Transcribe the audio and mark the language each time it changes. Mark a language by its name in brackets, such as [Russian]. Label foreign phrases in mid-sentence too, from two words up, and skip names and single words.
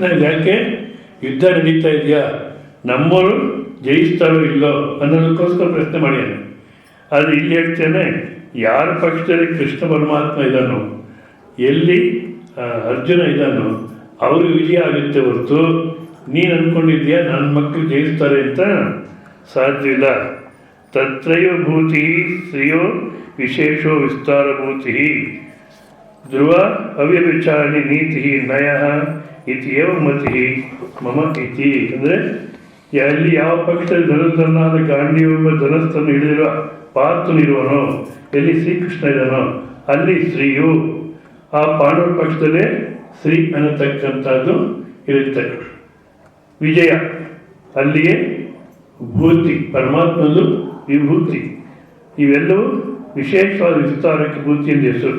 [Kannada] ಯಾಕೆ ಯುದ್ಧ ನಡೀತಾ ಇದೆಯಾ, ನಮ್ಮವರು ಜಯಿಸ್ತಾರೋ ಇಲ್ಲೋ ಅನ್ನೋದಕ್ಕೋಸ್ಕರ ಪ್ರಶ್ನೆ ಮಾಡ್ಯಾನೆ. ಆದರೆ ಇಲ್ಲಿ ಹೇಳ್ತೇನೆ ಯಾರ ಪಕ್ಷದಲ್ಲಿ ಕೃಷ್ಣ ಪರಮಾತ್ಮ ಇದ್ದಾನೋ, ಎಲ್ಲಿ ಅರ್ಜುನ ಇದ್ದಾನೋ ಅವ್ರಿಗೆ ವಿಜಯ ಆಗುತ್ತೆ ಹೊರತು ನೀನು ಅಂದ್ಕೊಂಡಿದ್ಯಾ ನನ್ನ ಮಕ್ಕಳು ಜಯಿಸ್ತಾರೆ ಅಂತ ಸಾಧ್ಯವಿಲ್ಲ. [Sanskrit] ತತ್ರೈವ ಭೂತಿ ಶ್ರಿಯೋ ವಿಶೇಷೋ ವಿಸ್ತಾರಭೂತಿ ಧ್ರುವ ಅವ್ಯಭಿಚಾರಣಿ ನೀತಿ ನಯ ಇತಿ ಏವ ಮತಿ ಮಮ ಇತಿ. [Kannada] ಅಂದರೆ ಅಲ್ಲಿ ಯಾವ ಪಕ್ಷದಲ್ಲಿ ಧನುರ್ಧನಾದ ಗಾಂಡಿಯೊಬ್ಬ ಧನಸ್ಥನ್ನು ಹಿಡಿದಿರುವ ಪಾರ್ಥನಿರುವನೋ, ಎಲ್ಲಿ ಶ್ರೀಕೃಷ್ಣ ಇದ್ದಾನೋ ಅಲ್ಲಿ ಶ್ರೀಯು, ಆ ಪಾಂಡವ ಪಕ್ಷದಲ್ಲೇ ಶ್ರೀ ಅನ್ನತಕ್ಕಂಥದ್ದು ಇರುತ್ತೆ. ವಿಜಯ ಅಲ್ಲಿಯೇ ಭೂತಿ, ಪರಮಾತ್ಮದು ವಿಭೂತಿ, ಇವೆಲ್ಲವೂ ವಿಶೇಷವಾದ ವಿಸ್ತಾರಕ್ಕೆ ಭೂತಿ ಎಂದು ಹೆಸರು.